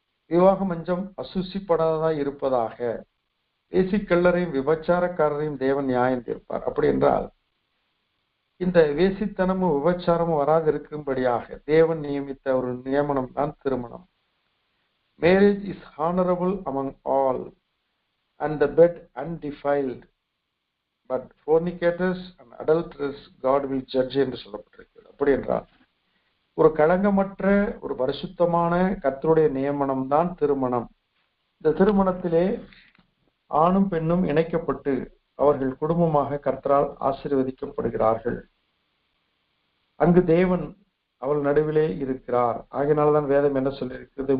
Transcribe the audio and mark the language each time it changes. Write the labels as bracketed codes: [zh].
[ta] விவாக மஞ்சம் அசுசிப்படாததாய் இருப்பதாக. வேசிக்கல்லரையும் விபச்சாரக்காரரையும் தேவன் நியாயம் தீர்ப்பார். அப்படி என்றால் இந்த வேசித்தனமும் விபச்சாரமும் வராது இருக்கும்படியாக தேவன் நியமித்த ஒரு நியமனம் தான் திருமணம். [en] marriage is honourable among all and the bed undefiled, but fornicators and adulterers God will judge [ta] என்று சொல்லப்பட்டிருக்கிறது. அப்படி என்றால் ஒரு களங்கமற்ற ஒரு பரிசுத்தமான கர்த்தருடைய நியமனம் தான் திருமணம். இந்த திருமணத்திலே ஆணும் பெண்ணும் இணைக்கப்பட்டு அவர்கள் குடும்பமாக கர்த்தரால் ஆசீர்வதிக்கப்படுகிறார்கள். அங்கு தேவன் அவள் நடுவிலே இருக்கிறார். ஆகையினால்தான் வேதம் என்ன சொல்லியிருக்கிறது?